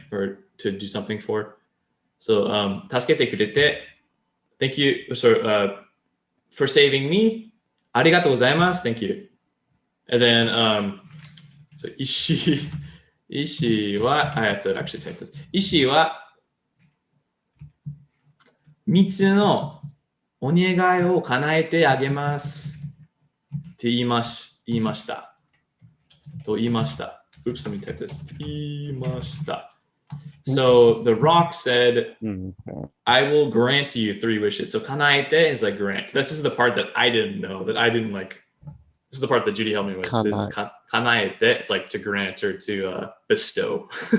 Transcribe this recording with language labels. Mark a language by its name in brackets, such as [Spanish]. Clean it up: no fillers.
[English] Or to do something for. So [Japanese] tasukete kurete, [English] thank you. So for saving me, [Japanese] arigatou gozaimasu, [English] thank you. And then so Ishii wa I have to actually type this. [Japanese] Ishii wa 3つのお願いを叶えてあげますって言いました。と言いました。 [English] Oops, let me type this. [Japanese] 言いました。 [English] So the rock said, I will grant you 3 wishes. So kanaete is like grant. This is the part that I didn't know, that I didn't like. This is the part that Judy helped me with. This is kanaete. It's like to grant or to bestow.